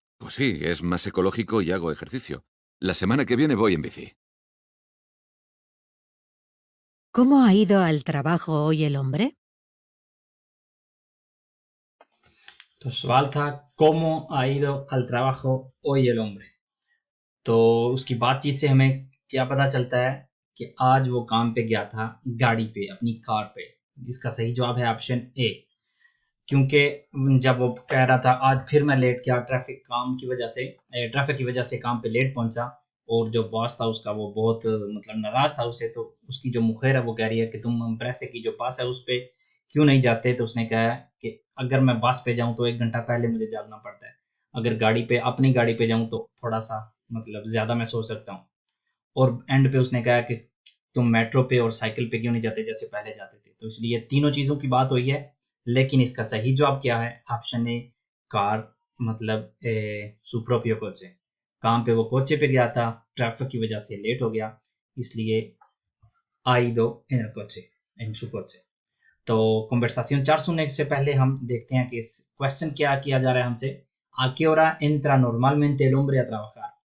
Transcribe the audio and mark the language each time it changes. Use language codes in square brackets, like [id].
[es] pues sí, es más ecológico y hago ejercicio. La semana que viene voy en bici. ¿Cómo ha ido al trabajo hoy el hombre? [hi] तो सवाल था [es] ¿Cómo ha ido al trabajo hoy el hombre? [hi] तो उसकी बातचीत से हमें क्या पता चलता है कि आज वो काम पे गया था गाड़ी पे, अपनी कार पे। इसका सही जवाब है ऑप्शन ए, क्योंकि जब वो कह रहा था आज फिर मैं लेट गया ट्रैफिक की वजह से काम पे लेट पहुंचा, और जो बॉस था उसका वो बहुत मतलब नाराज था उससे। तो उसकी जो मुखिर है वो कह रही है कि तुम एम्प्रेस की जो बस है उस पे क्यों नहीं जाते? तो उसने कहा कि अगर मैं बस पे जाऊं तो 1 घंटा पहले मुझे जागना पड़ता है, अगर अपनी गाड़ी पे जाऊं तो थोड़ा सा मतलब ज़्यादा मैं सो सकता हूँ। और एंड पे उसने कहा कि तुम मेट्रो पे और साइकिल पे क्यों नहीं जाते जैसे पहले जाते थे? तो इसलिए तीनों चीज़ों की बात हुई है, लेकिन इसका सही जवाब क्या है? ऑप्शन ए, कार, मतलब [es] su propio coche। [hi] काम पे वो कोचे पे गया था, ट्रैफिक की वजह से लेट हो गया, इसलिए [es] ha ido en el coche, en su coche. [hi] तो कन्वर्साción 4 सुनने से पहले हम देखते हैं कि इस क्वेश्चन क्या किया जा रहा है हमसे. [es] ¿A qué hora entra normalmente el hombre a trabajar?